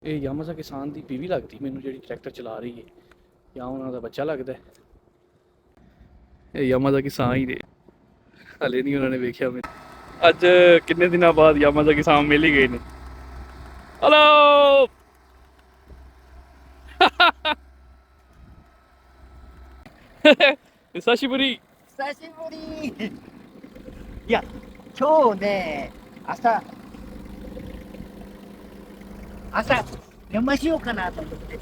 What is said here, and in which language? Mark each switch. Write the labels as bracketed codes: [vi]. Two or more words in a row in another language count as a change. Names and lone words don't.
[pa] ਇਹ ਯਾਮਾਜ਼ਾ ਕਿਸਾਨ ਦੀ ਬੀਵੀ ਲੱਗਦੀ ਮੈਨੂੰ ਜਿਹੜੀ ਟਰੈਕਟਰ ਚਲਾ ਰਹੀ ਹੈ, ਜਾਂ ਉਹਨਾਂ ਦਾ ਬੱਚਾ ਲੱਗਦਾ ਹੈ। ਇਹ ਯਾਮਾਜ਼ਾ ਕਿਸਾਨ ਹੀ ਨੇ, ਹਲੇ ਨਹੀਂ ਉਹਨਾਂ ਨੇ ਵੇਖਿਆ ਮੈਨੂੰ। ਅੱਜ ਕਿੰਨੇ ਦਿਨਾਂ ਬਾਅਦ ਯਾਮਾਜ਼ਾ ਕਿਸਾਨ ਮਿਲ ਹੀ ਗਏ ਨੇ। [ja] ਹਲੋ 久しぶり。久しぶり。いや、今日ね、朝、飲ましようかなと思ってて。